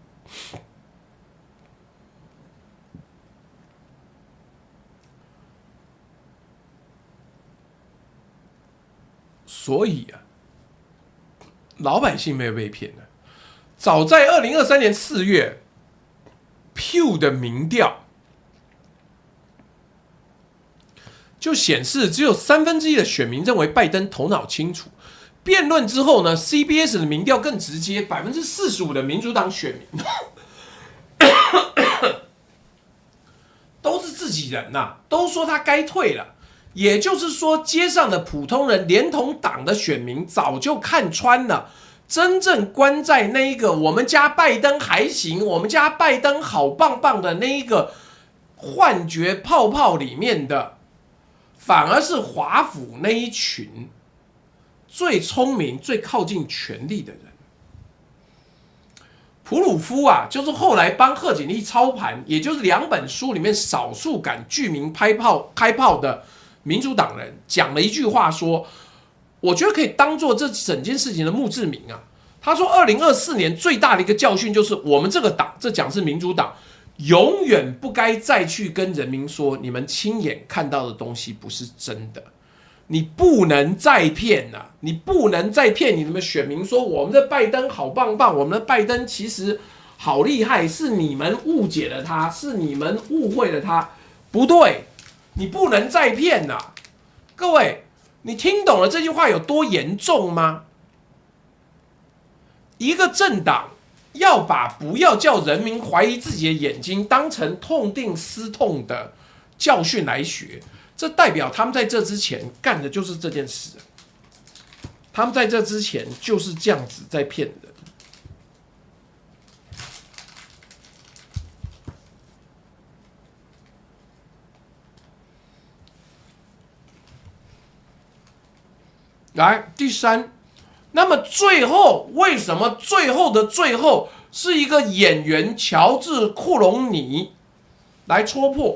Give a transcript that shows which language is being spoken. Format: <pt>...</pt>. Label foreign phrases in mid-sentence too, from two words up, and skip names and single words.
<zh>所以啊，老百姓沒有被騙的。早在2023年4月 ，Pew 的民調就顯示，只有1/3的選民認為拜登頭腦清楚。辯論之後呢 ，CBS 的民調更直接，45%的民主黨選民都是自己人吶，都說他該退了。也就是說，街上的普通人連同黨的選民早就看穿了，真正關在那一個我們家拜登還行，我們家拜登好棒棒的那一個幻覺泡泡裡面的，反而是華府那一群最聰明、最靠近權力的人。普魯夫啊，就是後來幫賀錦麗操盤，也就是2本書裡面少數敢具名開炮的民主黨人，講了一句話說，我覺得可以當做這整件事情的墓誌銘啊。他說，2024年最大的一個教訓就是，我們這個黨，這講是民主黨，永遠不該再去跟人民說，你們親眼看到的東西不是真的。你不能再騙了，你不能再騙你們選民說，我們的拜登好棒棒，我們的拜登其實好厲害，是你們誤解了他，是你們誤會了他。不對，你不能再騙了。各位，你聽懂了這句話有多嚴重嗎？一個政黨要把不要叫人民懷疑自己的眼睛當成痛定思痛的教訓來學，這代表他們在這之前幹的就是這件事。他們在這之前就是這樣子在騙人。來，第三，那麼最後為什麼最後的最後是一個演員喬治·庫隆尼來戳破？</zh>